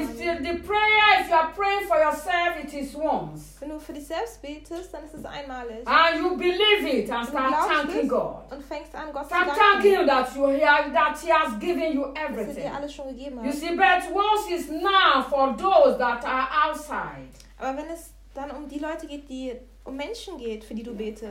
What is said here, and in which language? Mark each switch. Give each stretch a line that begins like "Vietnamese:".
English: If the prayer, if you are praying for yourself, it is once.
German: Wenn du für dich selbst betest, dann ist es einmalig.
English: And you believe it and start thanking God.
German: Und fängst an, Gott zu danken.
English: Thanking you that you have, that He has given you everything.
German: Dass er dir alles schon gegeben hat.
English: You see, but once is now for those that are outside.
German: Aber wenn es dann um die Leute geht, die um Menschen geht, für die du betest.